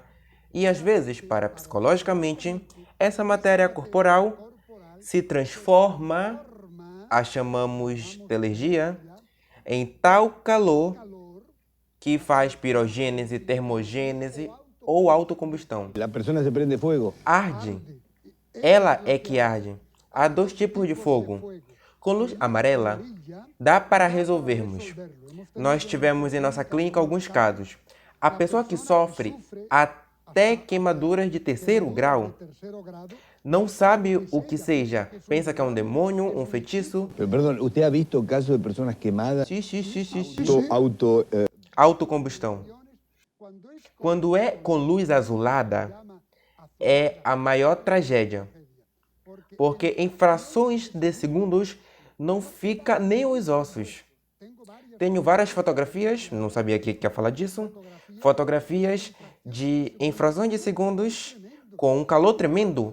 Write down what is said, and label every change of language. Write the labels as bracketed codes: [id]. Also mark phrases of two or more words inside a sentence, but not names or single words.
[pt] E às vezes, parapsicologicamente, essa matéria corporal se transforma, a chamamos de energia, em tal calor que faz pirogênese, termogênese ou autocombustão. [es] La persona se prende fuego. Arde. [pt] Ela é que arde. Há dois tipos de fogo. Com luz amarela, dá para resolvermos. Nós tivemos em nossa clínica alguns casos. A pessoa que sofre até queimaduras de 3º grau não sabe o que seja. Pensa que é um demônio, um feitiço. [es] Pero perdón, ¿usted ha visto casos de personas quemadas? Sí. [pt] Autocombustão. Quando é com luz azulada, é a maior tragédia. Porque em frações de segundos não fica nem os ossos. Tenho várias fotografias, não sabia que ia falar disso, fotografias de em frações de segundos com um calor tremendo.